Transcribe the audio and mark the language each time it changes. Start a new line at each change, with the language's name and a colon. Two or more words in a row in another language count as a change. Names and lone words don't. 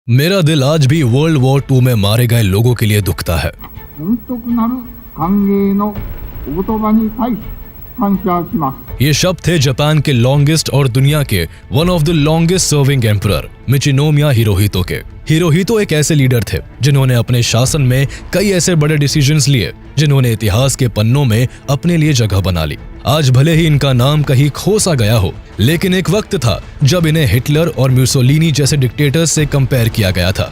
Hindi: मेरा दिल आज भी
English: world war 2
Hindi: में मारे गए लोगों के लिए दुखता है।
Japanese: 本徳なる歓迎のお言葉に対し感謝します。
Hindi: ये शब्द थे जापान के लॉन्गेस्ट और दुनिया के
English: one of the longest serving emperor
Hindi: मिचिनोमिया हिरोहितो के। हिरोहितो एक ऐसे लीडर थे जिन्होंने अपने शासन में कई ऐसे बड़े डिसीजंस लिए जिन्होंने इतिहास के पन्नों में अपने लिए जगह बना ली। आज भले ही इनका नाम कहीं खो सा गया हो, लेकिन एक वक्त था जब इन्हें हिटलर और म्यूसोलिनी जैसे डिक्टेटर्स से कंपेयर किया गया था।